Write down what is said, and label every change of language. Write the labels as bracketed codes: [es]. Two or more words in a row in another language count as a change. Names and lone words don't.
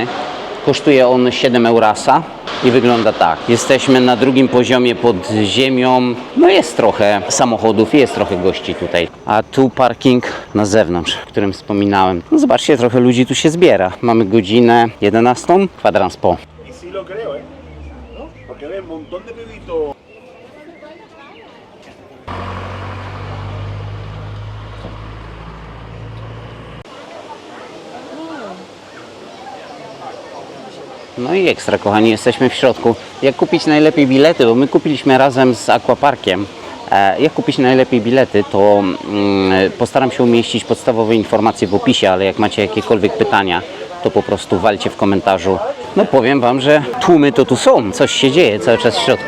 [pl] Kosztuje on 7 eurasa i wygląda tak. Jesteśmy na drugim poziomie pod ziemią. No jest trochę samochodów i jest trochę gości tutaj. A tu parking na zewnątrz, o którym wspominałem. No zobaczcie, trochę ludzi tu się zbiera. Mamy godzinę 11, kwadrans po. [es] Y sí lo creo, ¿eh? ¿No? Porque ves un montón de pibitos. [pl] No i ekstra, kochani, jesteśmy w środku. Jak kupić najlepiej bilety, bo my kupiliśmy razem z Aquaparkiem. Jak kupić najlepiej bilety, to postaram się umieścić podstawowe informacje w opisie, ale jak macie jakiekolwiek pytania, to po prostu walcie w komentarzu. No powiem Wam, że tłumy to tu są, coś się dzieje cały czas w środku.